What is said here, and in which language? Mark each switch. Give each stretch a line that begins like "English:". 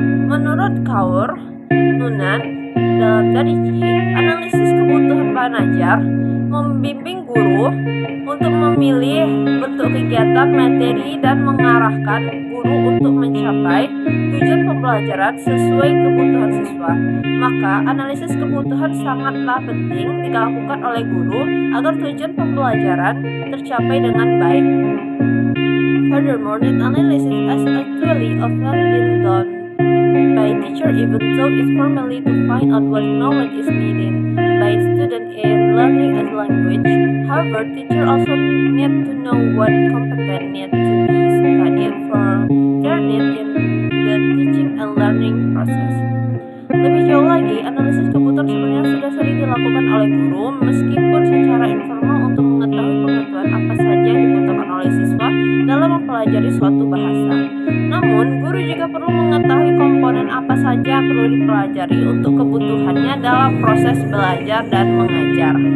Indonesian: Menurut Kaur, Nunan, dalam Darichi, analisis kebutuhan bahan ajar membimbing guru untuk memilih bentuk kegiatan materi dan mengarahkan guru untuk mencapai tujuan pembelajaran sesuai kebutuhan siswa. Maka, analisis kebutuhan sangatlah penting dilakukan oleh guru agar tujuan pembelajaran tercapai dengan baik.
English: Furthermore, need analysis is actually often been done by teacher even though it's formally to find out what knowledge is needed by student in learning a language. However, teacher also need to know what competence need to be studied for their need in the teaching and learning process.
Indonesian: Lebih jauh lagi, analisis kebutuhan sebenarnya sudah sering dilakukan oleh guru meskipun secara informal untuk mengetahui pengetahuan apa saja yang dibutuhkan oleh siswa dalam mempelajari suatu bahasa. Namun, guru juga perlu mengetahui komponen apa saja yang perlu dipelajari untuk kebutuhannya dalam proses belajar dan mengajar.